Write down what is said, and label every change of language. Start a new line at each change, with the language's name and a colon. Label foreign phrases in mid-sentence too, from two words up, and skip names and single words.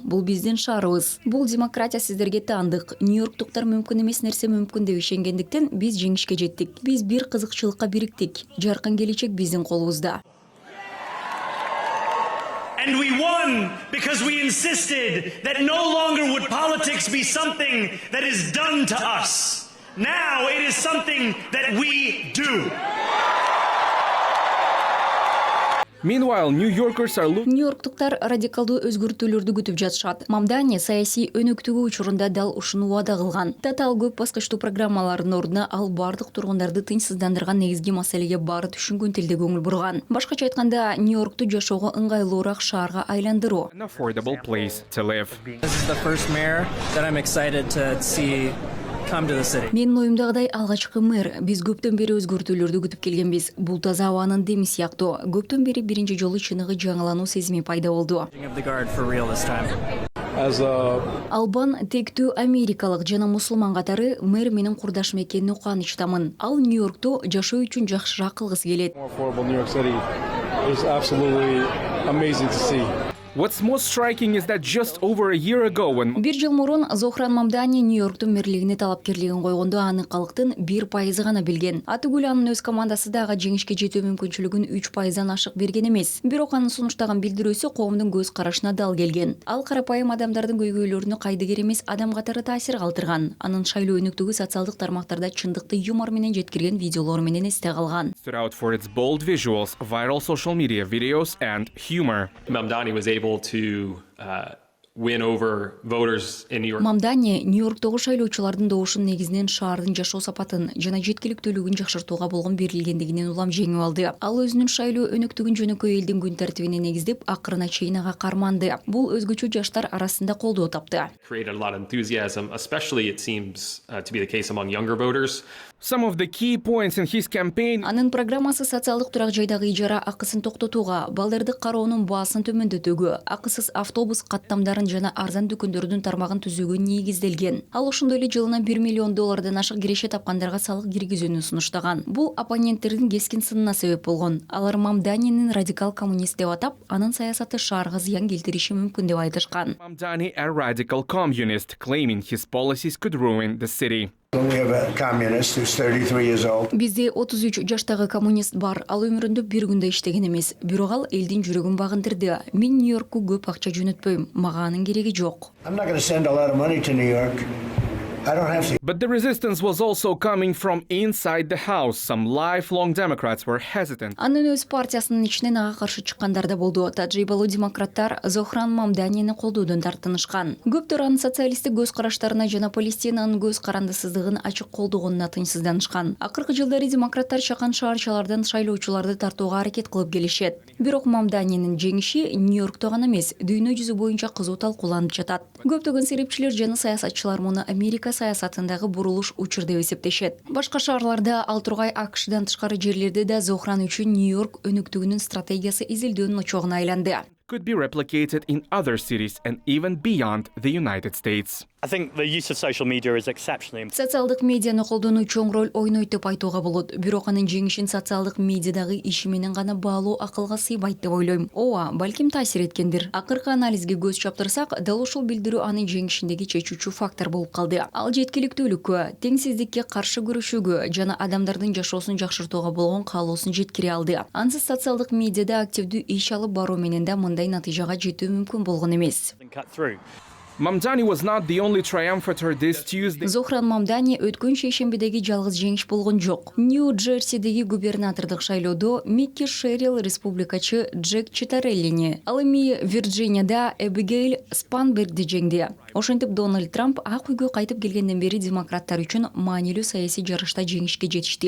Kyrgyz: Бул биздин шаарыбыз. Бул демократия сиздерге таандык. Нью-Йорктуктар мүмкүн эмес нерсе мүмкүн деп ишенгендиктен биз жеңишке жеттик. Биз бир кызыкчылыкка бириктик. Жаркын келечек биздин колубузда.
English: And we won because we insisted that no longer would politics be something that is done to us. Now it is something that we do. Meanwhile, New Yorkers are looking.
Kyrgyz: Нью-Йорктуктар радикалдуу өзгөртүүлөрдү күтүп жатышат. Мамдани саясий өнөктүгү учурунда дал ушуну убада кылган. Татаал көп баскычтуу программалардын ордуна ал бардык тургундарды тынчсыздандырган негизги маселеге баары түшүнгөн тилде көңүл бурган. Башкача айтканда, Нью-Йоркту жашоого ыңгайлуураак шаарга айландыруу.
English: An affordable place to live. This is the first mayor that I'm excited to see come to the city.
Kyrgyz: Менин оюмдагыдай алгачкы мэр. Биз көптөн бери өзгөртүүлөрдү күтүп келгенбиз. Бул таза абанын деми сыяктуу. Көптөн бери биринчи жолу чыныгы жаңылануу сезими пайда болду. Албан тектүү америкалык жана мусулман катары мэр менин курдашым экенине кубанычтамын. Ал Нью-Йоркту жашоо үчүн жакшыраак кылгысы келет.
English: What's most striking is that just over a year ago when
Kyrgyz: Бир жыл мурун Зохран Мамдани Нью-Йорктун мэрлигине талапкерлигин койгондо аны калктын 1% гана билген. Атыгүл анын өз командасы дагы жеңишке жетүү мүмкүнчүлүгүн 3%дан ашык берген эмес. Бирок анын сунуштаган билдирүүсү коомдун көз карашына дал келген. Ал карапайым адамдардын көйгөйлөрүнө кайдыгер эмес адам катары таасир калтырган. Анын шайлоо өнүктүгү социалдык тармактарда чындыкты юмор менен жеткирген видеолор менен эсте калган.
English: stood out for its bold visuals, viral social media videos, and humor. Mamdani was able to win over voters in New York.
Kyrgyz: Мамдани Нью-Йорктогу шайлоочулардын добушун негизинен шаардын жашоо сапатын жана жеткиликтүүлүгүн жакшыртууга болгон берилгендигинен улам жеңип алды. Ал өзүнүн шайлоо өнөктүгүн жөнөкөй элдин күн тартибине негиздеп, акырына чейин ага карманды. Бул өзгөчө жаштар арасында колдоо тапты.
English: Created a lot of enthusiasm, especially it seems to be the case among younger voters. Some of the key points in his campaign.
Kyrgyz: Анын программасы социалдык турак жайдагы ижара акысын токтотууга, балдарды кароонун баасын төмөндөтүүгө, акысыз автобус каттамдарын жана арзан дүкөндөрдүн тармагын түзүүгө негизделген. Ал ошондой эле жылына $1 миллион ашык киреше тапкандарга салык киргизүүнү сунуштаган. Бул оппоненттердин кескин сынына себеп болгон. Алар Мамданинин радикал коммунист деп атап, анын саясаты шаарга зыян келтириши мүмкүн деп айтышкан.
English: Mamdani, a radical communist, claiming his policies could ruin the city. We have a communist who's 33 years old.
Kyrgyz: Бизде 33 жаштагы коммунист бар. Ал өмүрүндө бир күндө иштеген эмес. Бирок ал элдин жүрөгүн багындырды. Мен Нью-Йоркку көп акча жөнөтпөйм. Мага анын кереги жок.
English: I'm not going to send a lot of money to New York. I don't have to. But the resistance was also coming from inside the house. Some lifelong Democrats were hesitant.
Kyrgyz: Анын өз партиясынын ичинен ага каршы чыккандар да болду. Тажрыйбалуу демократтар Зохран Мамданини колдоодон тартынышкан. Көптөр анын социалисттик көз караштарына жана Палестинанын көз карандысыздыгын ачык колдогонуна тынчсызданышкан. Акыркы жылдары демократтар чакан шаарчалардан шайлоочуларды тартууга аракет кылып келишет. Бирок Мамданинин жеңиши Нью-Йоркто гана эмес, дүйнө жүзү боюнча кызуу талкууланып жатат. Көптөгөн серепчилер жана саясатчылар муну Америка саясатындагы бурулуш учур деп эсептешет. Башка шаарларда ал тургай АКШдан тышкары жерлерде да Зохран үчүн Нью-Йорк өнүктүгүнүн стратегиясы изилдөөнүн очогуна айланды.
English: Could be replicated in other cities and even beyond the United States. I think the use of social media is exceptionally important.
Kyrgyz: Социалдык медианы колдонуу чоң роль ойнойт деп айтууга болот. Бирок анын жеңишин социалдык медиадагы иши менен гана баалоо акылга сыйбайт деп ойлойм. Ооба, балким таасир эткендир. Акыркы анализге көз чаптырсак, дал ушул билдирүү анын жеңишиндеги чечүүчү фактор болуп калды. Ал жеткиликтүүлүккө, теңсиздикке каршы күрөшүүгө жана адамдардын жашоосун жакшыртууга болгон каалоосун жеткире алды. Ансыз социалдык медиада активдүү иш алып баруу менен да мындай натыйжага жетүү мүмкүн болгон эмес.
English: Mamdani was not the only triumphator this Tuesday.
Kyrgyz: Зохран Мамдани өткөн шейшембидеги жалгыз жеңиш болгон жок. Нью-Джерсидеги губернатордук шайлоодо Микки Шерил республикачы Джек Читареллини, ал эми Вирджинияда Эбигейл Спанбергди жеңди. Ошентип Дональд Трамп ак үйгө кайтып келгенден бери демократтар үчүн маанилүү саясий жарышта жеңишке жетишти.